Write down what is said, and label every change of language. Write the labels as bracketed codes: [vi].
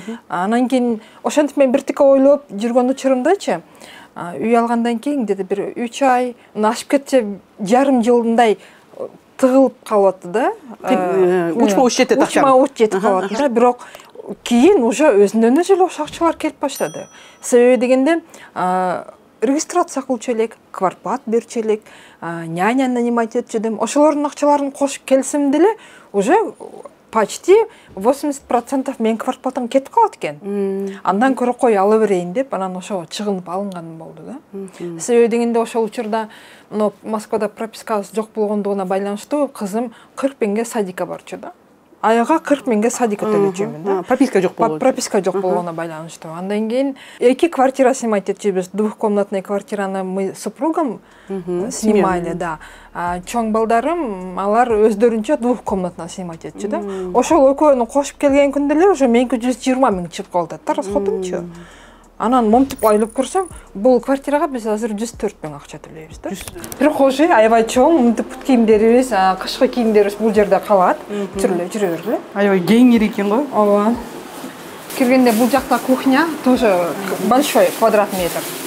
[ky] Анан кийин ошентип мен бир тика ойлоп жүргөн учурумдачы, үй алгандан кийин [ru] где-то [ky] бир 3 ай, ашып кетсе жарым жылдай тыгылып калат да. Учма уч жетет акча. Учма уч жетип калат да, бирок кийин уже өзүнөн өзү эле акчалар келип баштады. Себеби дегенде регистрация кылчу элек, квартплат берчү элек, няня нанимать этчү дем. Ошолордун акчаларын кошуп келсем деле [ru] уже почти [ky] 80% мен квартплатам кетип калат экен. Андан көрө кой ала берейин деп, анан ошого чыгынып алынганым болду да. Себеби дегенде ошол учурда Москвада пропискасы жок болгондугуна байланыштуу кызым 40 миңге садикка барчу да. айга 40 миңге садикка төлөчүмүн да. Прописка жок болгон. Прописка жок болгонуна байланыштуу. Андан кийин 2 квартира снимать этчүбүз. [ru] Двухкомнатный квартираны мы с супругом снимали, да. [ky] Чоң балдарым алар өздөрүнчө двухкомнатный снимать этчү да. Ошол экөөнү кошуп келген күндө эле уже меники 120 миң чыгып калды. Расходумчу. Анан момтип ойлоп көрсөм, бул квартирага биз азыр 104 миң акча төлөйбүз да. Прихожий аябай чоң, мынтип кийимдерибиз, кышкы кийимдерибиз бул жерде калат. Жүрө бергиле. Аябай кеңири экен го. Ооба. Киргенде бул жакта [ru] кухня тоже большой квадрат метр.